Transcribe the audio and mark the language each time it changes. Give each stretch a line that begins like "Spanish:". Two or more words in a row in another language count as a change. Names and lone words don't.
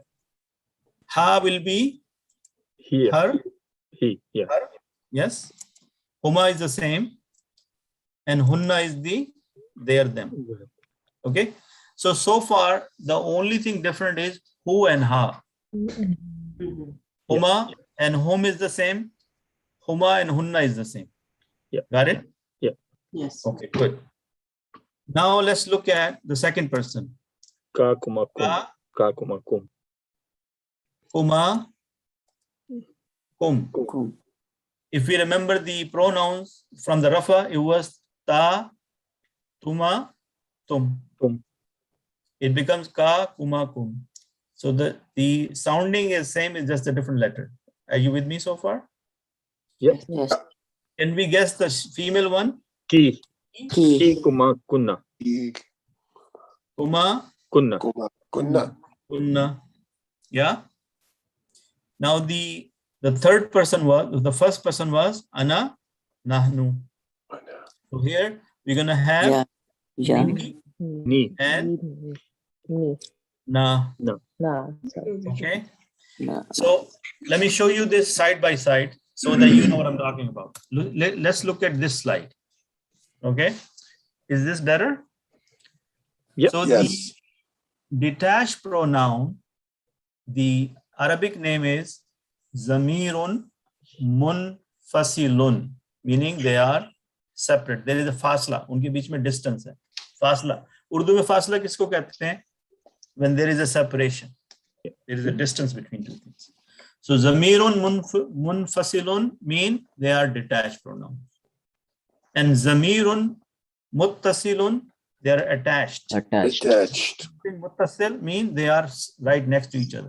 English: Ha will be Here. her. He. Yeah. Her. Yes. Huma is the same. And hunna is the their, them. Okay. So far, the only thing different is who and ha. Huma and whom is the same. Huma and hunna is the same. Yeah. Got it? Yeah. Yes. Okay, good. Now let's look at the second person.
Arabic: Ka kuma kum. Ka, Ka kuma kum. kuma, kum. Kum.
English: If we remember the pronouns from the Rafa, it was
Arabic: ta, tuma, tum.
English: Tum. It becomes
Arabic: ka, kuma, kum.
English: So the sounding is same, it's just a different letter. Are you with me so far? Yes. Yes. Can we guess the female one?
Arabic: Ki. Ki. Ki kuma kunna. Kuma, Kunna. Kunna. kunna.
English: Yeah. Now the third person was, the first person was
Arabic: ana, nahnu.
English: So here we're gonna have Yeah.
Arabic: Ni.
English: and Me.
Arabic: na.
English: No. No. Okay. No. So let me show you this side by side so that you know what I'm talking about. Let's look at this slide. Okay. Is this better? Yep. So Yes. the detached pronoun, the Arabic name is
Arabic: Zamirun Munfasilun,
English: meaning they are separate. There is a fasla,
Hindi: उनके बीच में distance है. Fasla. उर्दू में fasla किसको कहते हैं?
English: When there is a separation, there is a distance between two things. So
Arabic: Zamirun Munfasilun
English: mean they are detached pronouns. And
Arabic: Zamirun Muttasilun,
English: they are attached. Attached. Muttasil mean they are right next to each other.